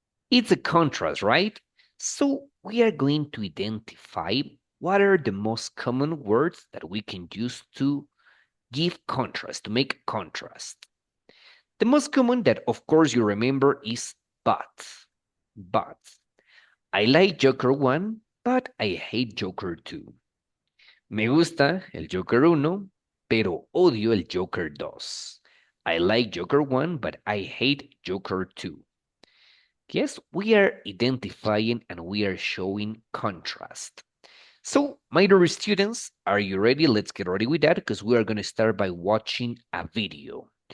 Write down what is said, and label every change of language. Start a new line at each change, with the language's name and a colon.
English: It's a contrast, right? So we are going to identify what are the most common words that we can use to give contrast, to make contrast. The most common that, of course, you remember is but. But. I like Joker 1, but I hate Joker 2.
Spanish: Me gusta el Joker 1, pero odio el Joker 2.
English: I like Joker 1, but I hate Joker 2. Yes, we are identifying and we are showing contrast. So, my dear students, are you ready? Let's get ready with that because we are going to start by watching a video.